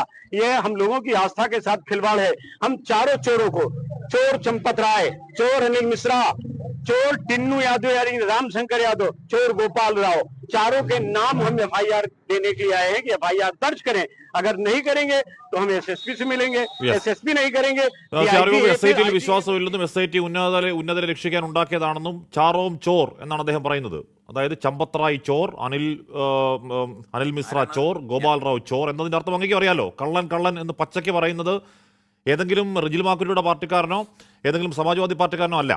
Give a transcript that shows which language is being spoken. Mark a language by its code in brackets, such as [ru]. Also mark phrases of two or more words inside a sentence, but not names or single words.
[hi] ये हम लोगों की आस्था के साथ खिलवाड़ है। हम चारों चोरों को, चोर चंपत राय, चोर अनिल मिश्रा, चोर टिन्नू यादव यानी रामशंकर यादव, चोर गोपाल राव, चारों के नाम हम FIR देने के लिए आए हैं कि FIR दर्ज करें। अगर नहीं करेंगे तो हम SSP से मिलेंगे, SSP नहीं करेंगे। [ml] SIT വിശ്വാസമില്ലെന്നും SIT ഉന്നതരെ രക്ഷിക്കാൻ ഉണ്ടാക്കിയതാണെന്നും [hi] चारों चोर [ml] എന്നാണ് അദ്ദേഹം പറയുന്നത്. അതായത് ചമ്പത്രായി ചോർ, അനിൽ മിശ്ര ചോർ, ഗോപാൽ റാവു ചോർ എന്നതിന്റെ അർത്ഥം അങ്ങേക്ക് അറിയാലോ. കള്ളൻ എന്ന് പച്ചയ്ക്ക് പറയുന്നത് ഏതെങ്കിലും റിജിൽ മാക്കുരിയുടെ പാർട്ടിക്കാരനോ ഏതെങ്കിലും സമാജ്വാദി പാർട്ടിക്കാരനോ അല്ല.